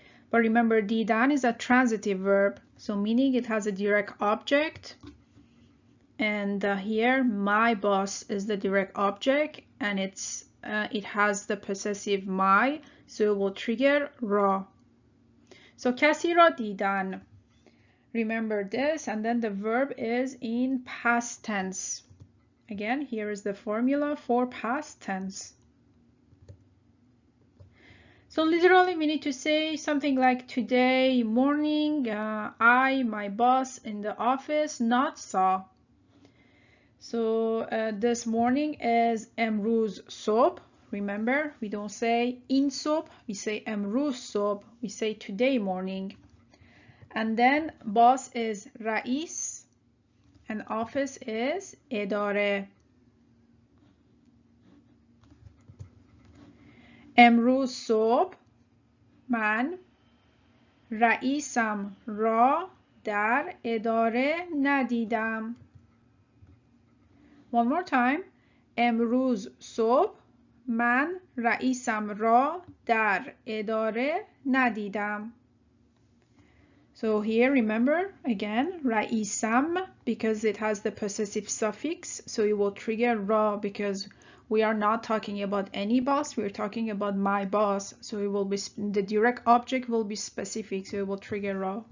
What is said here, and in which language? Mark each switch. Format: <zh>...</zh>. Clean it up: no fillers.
<en>But remember, دیدن is a transitive verb, so meaning it has a direct object. And here, my boss is the direct object, and it has the possessive my, so it will trigger را.</en> <fa>So کسی را دیدن.</fa> <en>Remember this, and then the verb is in past tense. Again, here is the formula for past tense. So literally we need to say something like today morning, I, my boss in the office, not saw. So this morning is امروز صبح. Remember, we don't say in صبح, we say امروز صبح. We say today morning. And then boss is رئیس and office is اداره.</en> <fa>امروز صبح من رئیسم را در اداره ندیدم.</fa> <en>One more time.</en> <fa>امروز صبح من رئیسم را در اداره ندیدم.</fa> <en>So here remember again رئیسم because it has the possessive suffix, so it will trigger را because we are not talking about any boss, we're talking about my boss, so it will be the direct object will be specific, so it will trigger را.</en>